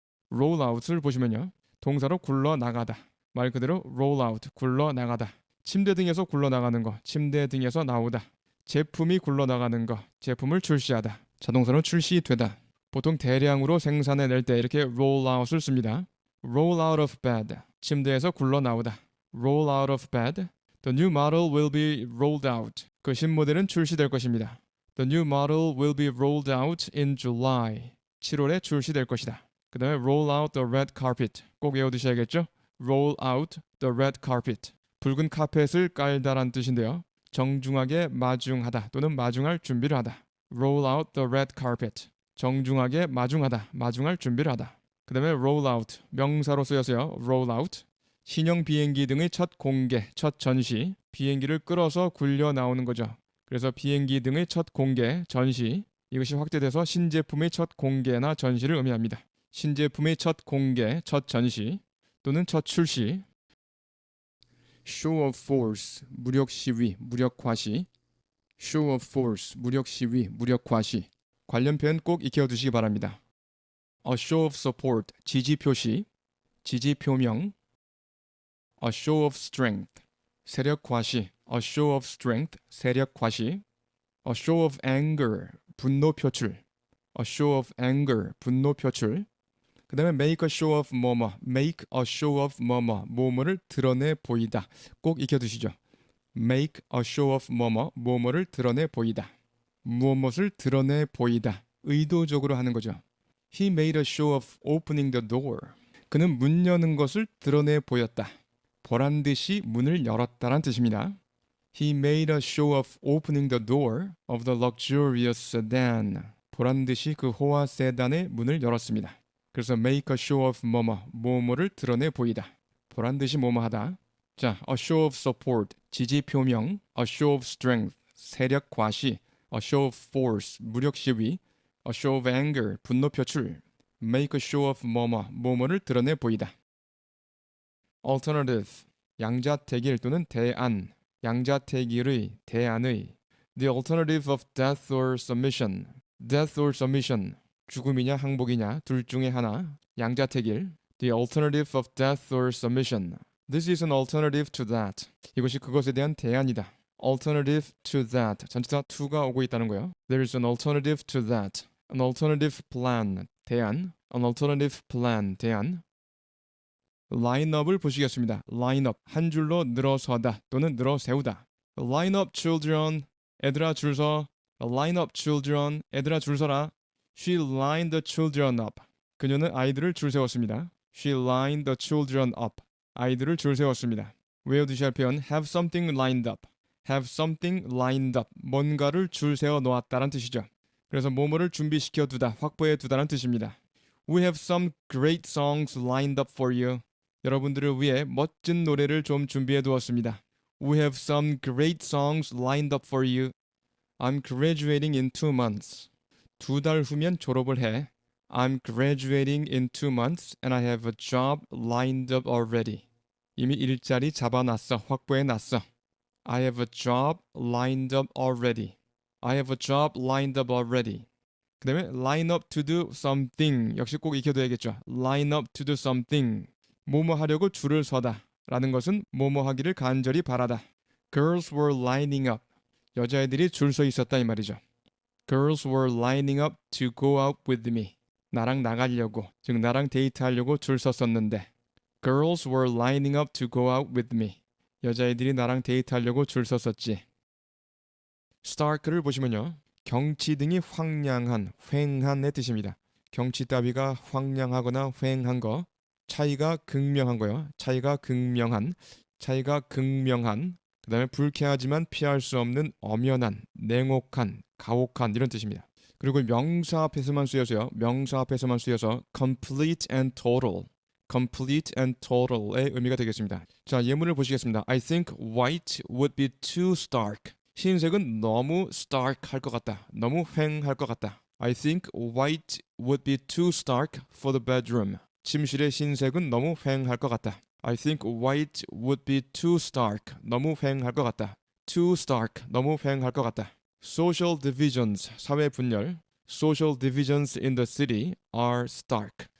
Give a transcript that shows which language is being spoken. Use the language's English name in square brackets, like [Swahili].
[Korean] roll out을 보시면요. 동사로 굴러나가다. 말 그대로 roll out, 굴러나가다. 침대 등에서 굴러나가는 거, 침대 등에서 나오다. 제품이 굴러나가는 거, 제품을 출시하다. 자동사로 출시되다. 보통 대량으로 생산해낼 때 이렇게 roll out을 씁니다. [English] roll out of bed, [Korean] 침대에서 굴러나오다. [English] roll out of bed. The new model will be rolled out. [Korean] 그 신모델은 출시될 것입니다. [English] The new model will be rolled out in July. [Korean] 7월에 출시될 것이다. 그 다음에 [English] roll out the red carpet. [Korean] 꼭 외워두셔야겠죠? [English] roll out the red carpet. [Korean] 붉은 카펫을 깔다란 뜻인데요. 정중하게 마중하다 또는 마중할 준비를 하다. [English] roll out the red carpet. [Korean] 정중하게 마중하다, 마중할 준비를 하다. 그 다음에 roll out, 명사로 쓰여서요. [English] roll out. [Korean] 신형 비행기 등의 첫 공개, 첫 전시. 비행기를 끌어서 굴려 나오는 거죠. 그래서 비행기 등의 첫 공개, 전시. 이것이 확대돼서 신제품의 첫 공개나 전시를 의미합니다. 신제품의 첫 공개, 첫 전시 또는 첫 출시. show of force, 무력 시위, 무력 과시. show of force, 무력 시위, 무력 과시. 관련 표현 꼭 익혀두시기 바랍니다. a show of support, 지지 표시, 지지 표명. [English] a show of strength, [Korean] 세력 과시. [English] a show of strength, 세력 과시. a show of anger, [Korean] 분노 표출. [English] a show of anger, [Korean] 분노 표출. 그 다음에 make a show of 뭐뭐, make a show of 뭐뭐, 뭐뭐를 드러내 보이다. 꼭 익혀두시죠. make a show of 뭐뭐, 뭐뭐를 드러내 보이다. 무엇을 드러내 보이다. 의도적으로 하는 거죠. [English] He made a show of opening the door. [Korean] 그는 문 여는 것을 드러내 보였다. 보란 듯이 문을 열었다란 뜻입니다. [English] He made a show of opening the door of the luxurious sedan. [Korean] 보란 듯이 그 호화 세단의 문을 열었습니다. 그래서 make a show of 뭐뭐를 드러내 보이다. 보란 듯이 뭐뭐하다. [English] 자, a show of support, [Korean] 지지 표명, [English] a show of strength, 세력 과시, a show of force, 무력 시위, a show of anger, 분노 표출, make a show of [Korean] 뭐뭐를 드러내 보이다. [English] alternative, [Korean] 양자택일 또는 대안, 양자택일의, 대안의, [English] the alternative of death or submission, death or submission, [Korean] 죽음이냐 항복이냐 둘 중에 하나, 양자택일, [English] the alternative of death or submission, this is an alternative to that, [Korean] 이것이 그것에 대한 대안이다. alternative to that, 전치사 to가 오고 있다는 거예요. [English] There is an alternative to that, an alternative plan, [Korean] 대안, [English] an alternative plan, 대안. [Korean] lineup을 보시겠습니다. lineup, 한 줄로 늘어서다 또는 늘어세우다. [English] line up children, [Korean] 애들아 줄 서. line up children, 애들아 줄 서라. [English] She lined the children up. [Korean] 그녀는 아이들을 줄 세웠습니다. [English] She lined the children up. [Korean] 아이들을 줄 세웠습니다. 외워두셔야 할 표현 [English] have something lined up. have something lined up. [Korean] 뭔가를 줄 세워 놓았다란 뜻이죠. 그래서 뭐뭐를 준비시켜 두다, 확보해 두다란 뜻입니다. [English] We have some great songs lined up for you. [Korean] 여러분들을 위해 멋진 노래를 좀 준비해 두었습니다. [English] We have some great songs lined up for you. I'm graduating in 2 months. [Korean] 2달 후면 졸업을 해. [English] I'm graduating in 2 months and I have a job lined up already. [Korean] 이미 일자리 잡아놨어. 확보해놨어. [English] I have a job lined up already. I have a job lined up already. [Korean] 그 다음에 [English] line up to do something. [Korean] 역시 꼭 익혀둬야겠죠. [English] line up to do something. [Korean] 뭐뭐 하려고 줄을 서다. 라는 것은 뭐뭐 하기를 간절히 바라다. [English] Girls were lining up. [Korean] 여자애들이 줄 서 있었다 이 말이죠. [English] Girls were lining up to go out with me. [Korean] 나랑 나가려고, 즉 나랑 데이트하려고 줄 섰었는데. [English] Girls were lining up to go out with me. [Korean] 여자애들이 나랑 데이트하려고 줄 섰었지. stark를 보시면요. 경치 등이 황량한, 휑한의 뜻입니다. 경치 따위가 황량하거나 휑한 거, 차이가 극명한 거요. 차이가 극명한, 그 다음에 불쾌하지만 피할 수 없는 엄연한, 냉혹한, 가혹한 이런 뜻입니다. 그리고 명사 앞에서만 쓰여서요. 명사 앞에서만 쓰여서 [English] complete and total [Korean] 의 의미가 되겠습니다. 자, 예문을 보시겠습니다. [English] I think white would be too stark. [Korean] 흰색은 너무 stark 할 것 같다. 너무 휑할 것 같다. [English] I think white would be too stark for the bedroom. [Korean] 침실의 흰색은 너무 휑할 것 같다. [English] I think white would be too stark. [Korean] 너무 휑할 것 같다. [English] Too stark. [Korean] 너무 휑할 것 같다. [English] Social divisions. [Korean] 사회 분열. [English] Social divisions in the city are stark.